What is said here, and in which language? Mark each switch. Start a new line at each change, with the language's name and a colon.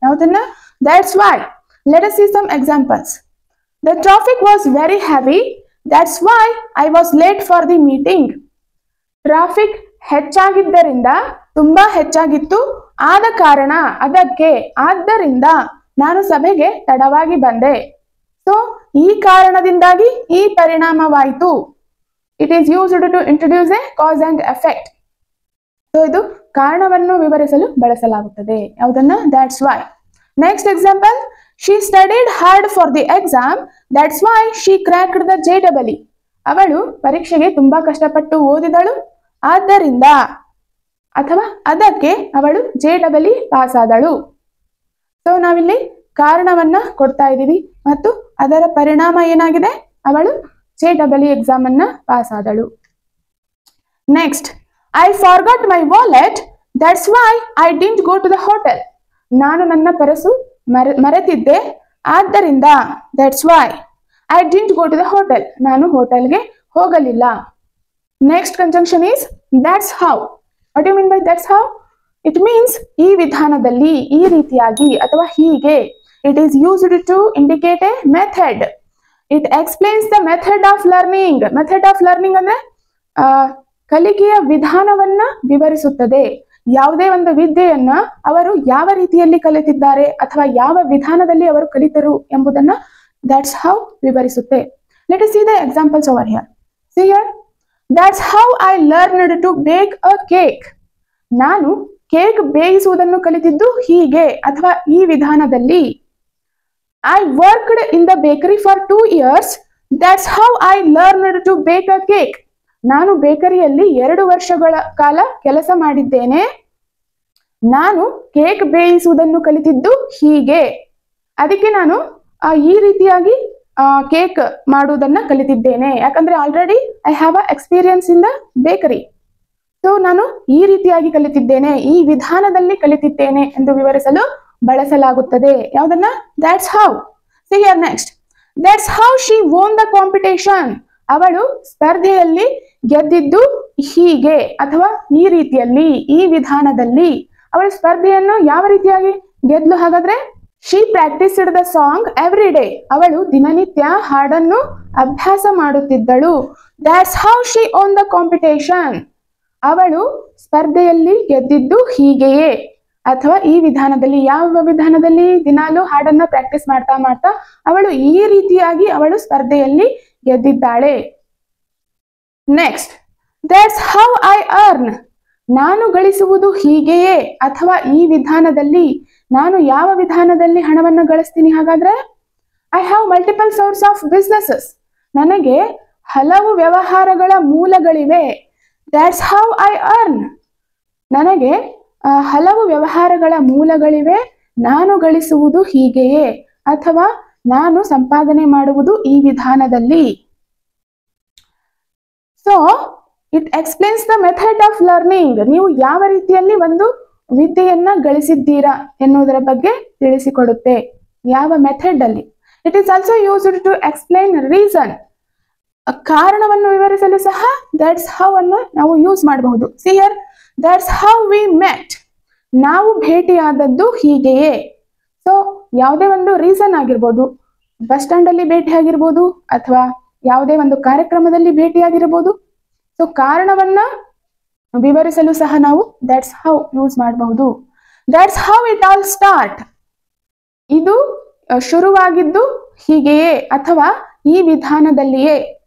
English: ಯಾವುದನ್ನ? That's why. Let us see some examples. The traffic was very heavy. That's why I was late for the meeting.
Kannada: Traffic ಹೆಚ್ಚಾಗಿದ್ದರಿಂದ, ತುಂಬಾ ಹೆಚ್ಚಾಗಿತ್ತು, ಆದ ಕಾರಣ, ಅದಕ್ಕೆ, ಆದ್ದರಿಂದ ನಾನು ಸಭೆಗೆ ತಡವಾಗಿ ಬಂದೆ. ಸೊ ಈ ಕಾರಣದಿಂದಾಗಿ ಈ ಪರಿಣಾಮವಾಯಿತು.
English: It is used to introduce a cause and effect. So, ಇದು
Kannada: ಕಾರಣವನ್ನು ವಿವರಿಸಲು ಬಳಸಲಾಗುತ್ತದೆ. ಯಾವುದನ್ನ? that's why.
English: Next example, she studied hard for the exam, that's why she cracked the JEE.
Kannada: ಅವಳು ಪರೀಕ್ಷೆಗೆ ತುಂಬಾ ಕಷ್ಟಪಟ್ಟು ಓದಿದಳು, ಆದ್ದರಿಂದ ಅಥವಾ ಅದಕ್ಕೆ ಅವಳು JEE ಪಾಸ್ ಆದಳು. ಸೊ ನಾವಿಲ್ಲಿ ಕಾರಣವನ್ನ ಕೊಡ್ತಾ ಇದ್ದೀವಿ ಮತ್ತು ಅದರ ಪರಿಣಾಮ ಏನಾಗಿದೆ? ಅವಳು JEE ಎಕ್ಸಾಮ್ ಅನ್ನ pass ಆದಳು.
English: Next, I forgot my wallet, that's why I didn't go to the hotel.
Kannada: ನಾನು ನನ್ನ ಪರ್ಸು ಮರೆತಿದ್ದೆ, ಆದ್ದರಿಂದ
English: that's why I didn't go to the hotel.
Kannada: ನಾನು ಹೋಟೆಲ್ಗೆ ಹೋಗಲಿಲ್ಲ.
English: Next conjunction is that's how. What do you mean by that's how? It means
Kannada: ಈ ವಿಧಾನದಲ್ಲಿ, ಈ ರೀತಿಯಾಗಿ ಅಥವಾ ಹೀಗೆ.
English: It is used to indicate a method. It explains the method of learning. Method of learning
Kannada: ಅಂದ್ರೆ ಕಲಿಕೆಯ ವಿಧಾನವನ್ನ ವಿವರಿಸುತ್ತದೆ. ಯಾವುದೇ ಒಂದು ವಿದ್ಯೆಯನ್ನ ಅವರು ಯಾವ ರೀತಿಯಲ್ಲಿ ಕಲಿತಿದ್ದಾರೆ ಅಥವಾ ಯಾವ ವಿಧಾನದಲ್ಲಿ ಅವರು ಕಲಿತರು ಎಂಬುದನ್ನ that's how ವಿವರಿಸುತ್ತೆ.
English: Let us see the examples over here. See here, that's how I learned to bake a cake.
Kannada: ನಾನು ಕೇಕ್ ಬೇಯಿಸುವುದನ್ನು ಕಲಿತಿದ್ದು ಹೀಗೆ ಅಥವಾ ಈ ವಿಧಾನದಲ್ಲಿ.
English: I worked in the bakery for 2 years. That's how I learned to bake a cake.
Kannada: ನಾನು ಬೇಕರಿಯಲ್ಲಿ 2 ವರ್ಷಗಳ ಕಾಲ ಕೆಲಸ ಮಾಡಿದ್ದೇನೆ. ನಾನು ಕೇಕ್ ಬೇಯಿಸುವುದನ್ನು ಕಲಿತಿದ್ದು ಹೀಗೆ. ಅದಕ್ಕೆ ನಾನು ಈ ರೀತಿಯಾಗಿ ಕೇಕ್ ಮಾಡುವುದನ್ನ ಕಲಿತಿದ್ದೇನೆ. ಯಾಕಂದ್ರೆ
English: Already I have a experience in the bakery.
Kannada: So ನಾನು ಈ ರೀತಿಯಾಗಿ ಕಲಿತಿದ್ದೇನೆ, ಈ ವಿಧಾನದಲ್ಲಿ ಕಲಿತಿದ್ದೇನೆ ಎಂದು ವಿವರಿಸಲು ಬಳಸಲಾಗುತ್ತದೆ.
English: ಯಾವುದನ್ನ? that's how. See here next. That's how she won the competition.
Kannada: ಅವಳು ಸ್ಪರ್ಧೆಯಲ್ಲಿ ಗೆದ್ದಿದ್ದು ಹೀಗೆ ಅಥವಾ ಈ ರೀತಿಯಲ್ಲಿ, ಈ ವಿಧಾನದಲ್ಲಿ. ಅವಳು ಸ್ಪರ್ಧೆಯನ್ನು ಯಾವ ರೀತಿಯಾಗಿ ಗೆದ್ಲು ಹಾಗಾದ್ರೆ?
English: she practiced the song every day.
Kannada: ಅವಳು ದಿನನಿತ್ಯ ಹಾಡನ್ನು ಅಭ್ಯಾಸ ಮಾಡುತ್ತಿದ್ದಳು.
English: that's how she won the competition.
Kannada: ಅವಳು ಸ್ಪರ್ಧೆಯಲ್ಲಿ ಗೆದ್ದಿದ್ದು ಹೀಗೆಯೇ ಅಥವಾ ಈ ವಿಧಾನದಲ್ಲಿ. ಯಾವ ವಿಧಾನದಲ್ಲಿ? ದಿನಾಲು ಹಾಡನ್ನ ಪ್ರಾಕ್ಟೀಸ್ ಮಾಡ್ತಾ ಮಾಡ್ತಾ ಅವಳು ಈ ರೀತಿಯಾಗಿ ಅವಳು ಸ್ಪರ್ಧೆಯಲ್ಲಿ ಗೆದ್ದಿದ್ದಾಳೆ.
English: Next, that's how I earn.
Kannada: ನಾನು ಗಳಿಸುವುದು ಹೀಗೆಯೇ ಅಥವಾ ಈ ವಿಧಾನದಲ್ಲಿ. ನಾನು ಯಾವ ವಿಧಾನದಲ್ಲಿ ಹಣವನ್ನು ಗಳಿಸ್ತೀನಿ ಹಾಗಾದ್ರೆ?
English: I have multiple sources of businesses.
Kannada: ನನಗೆ ಹಲವು ವ್ಯವಹಾರಗಳ ಮೂಲಗಳಿವೆ.
English: that's how I earn.
Kannada: ನನಗೆ ಹಲವು ವ್ಯವಹಾರಗಳ ಮೂಲಗಳಿವೆ, ನಾನು ಗಳಿಸುವುದು ಹೀಗೆಯೇ ಅಥವಾ ನಾನು ಸಂಪಾದನೆ ಮಾಡುವುದು ಈ ವಿಧಾನದಲ್ಲಿ.
English: So it explains the method of learning.
Kannada: ನೀವು ಯಾವ ರೀತಿಯಲ್ಲಿ ಒಂದು ವಿದ್ಯೆಯನ್ನ ಗಳಿಸಿದ್ದೀರಾ ಎನ್ನುವುದರ ಬಗ್ಗೆ ತಿಳಿಸಿಕೊಡುತ್ತೆ. ಯಾವ ಮೆಥಡ್ ಅಲ್ಲಿ.
English: It is also used to explain reason.
Kannada: ಕಾರಣವನ್ನು ವಿವರಿಸಲು ಸಹ that's how ಅನ್ನು ನಾವು ಯೂಸ್ ಮಾಡಬಹುದು.
English: See here, that's how we met.
Kannada: ನಾವು ಭೇಟಿಯಾದದ್ದು ಹೀಗೆಯೇ. ಸೊ ಯಾವುದೇ ಒಂದು ರೀಸನ್ ಆಗಿರ್ಬೋದು, ಬಸ್ ಸ್ಟ್ಯಾಂಡ್ ಅಲ್ಲಿ ಭೇಟಿ ಆಗಿರ್ಬೋದು ಅಥವಾ ಯಾವುದೇ ಒಂದು ಕಾರ್ಯಕ್ರಮದಲ್ಲಿ ಭೇಟಿಯಾಗಿರ್ಬೋದು. ಸೊ ಕಾರಣವನ್ನ ವಿವರಿಸಲು ಸಹ ನಾವು that's how ಯೂಸ್ ಮಾಡಬಹುದು.
English: that's how it all start.
Kannada: ಇದು ಶುರುವಾಗಿದ್ದು ಹೀಗೆಯೇ ಅಥವಾ ಈ ವಿಧಾನದಲ್ಲಿಯೇ.